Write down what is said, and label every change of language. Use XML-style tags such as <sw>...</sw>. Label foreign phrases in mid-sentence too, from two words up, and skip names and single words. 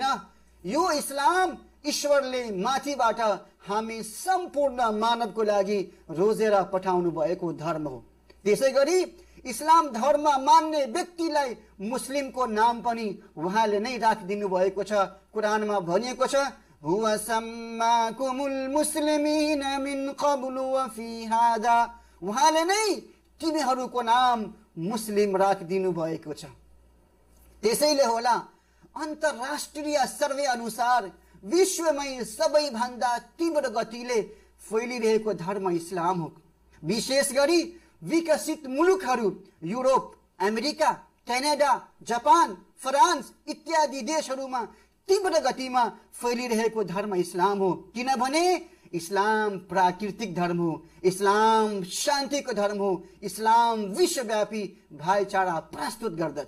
<ne>यो इस्लाम ईश्वरले माथिबाट हामी सम्पूर्ण मानवको लागि रोजेर पठाउनु भएको धर्म हो। त्यसैगरी इस्लाम धर्म मान्ने व्यक्तिलाई मुस्लिमको नाम पनि उहाँले नै राखिदिनु भएको छ। कुरानमा भनिएको छ</ne> <ar>هو سماكم المسلمين من قبل وفي هذا.</ar> <ne>उहाँले नै तिमीहरूको नाम मुस्लिम राखिदिनु भएको छ। त्यसैले होला अन्तर्राष्ट्रिय सर्वे अनुसार विश्वमै सबैभन्दा तीव्र गतिले फैलिरहेको धर्म इस्लाम हो। विशेष गरी विकसित मुलुकहरू युरोप, अमेरिका, क्यानाडा, जापान, फ्रान्स इत्यादि देशहरूमा तीव्र गतिमा फैलिरहेको धर्म इस्लाम हो, किनभने इस्लाम प्राकृतिक धर्म हो, इस्लाम शान्तिको धर्म हो, इस्लाम विश्वव्यापी भाइचारा प्रस्तुत गर्दछ।</ne>